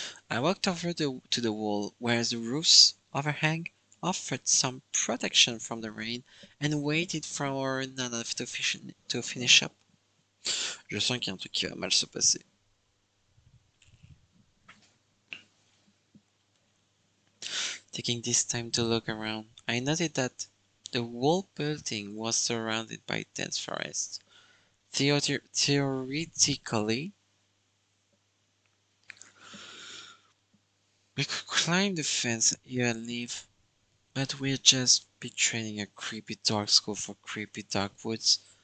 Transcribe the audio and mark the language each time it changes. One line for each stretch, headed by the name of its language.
English: I walked over to the wall where the roof's overhang offered some protection from the rain and waited for Nana to finish up.
French: Je sens qu'il y a un truc qui va mal se passer.
English: Taking this time to look around, I noted that the whole building was surrounded by dense forest. Theoretically, we could climb the fence here and leave, but we'd just be training a creepy dark school for creepy dark woods.